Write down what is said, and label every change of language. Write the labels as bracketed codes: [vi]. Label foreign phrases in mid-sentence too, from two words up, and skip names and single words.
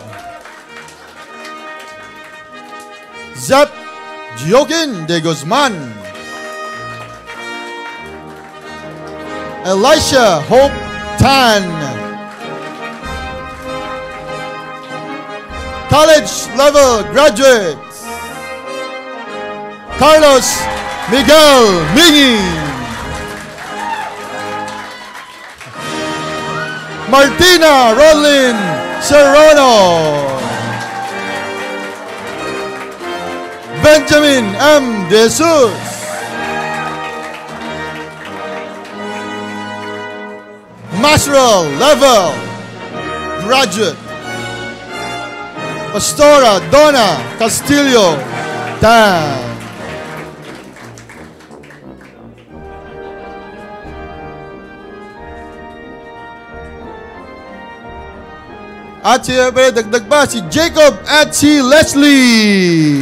[en] Zep Joaquin de Guzman. Elisha Hope Tan. College level graduates. Carlos Miguel Mingi. Martina Rolin Serrano. Benjamin M. De Jesus. Masteral level graduate. Pastora Donna Castillo Tan. [tl] At dagdag pa si Jacob at si Leslie.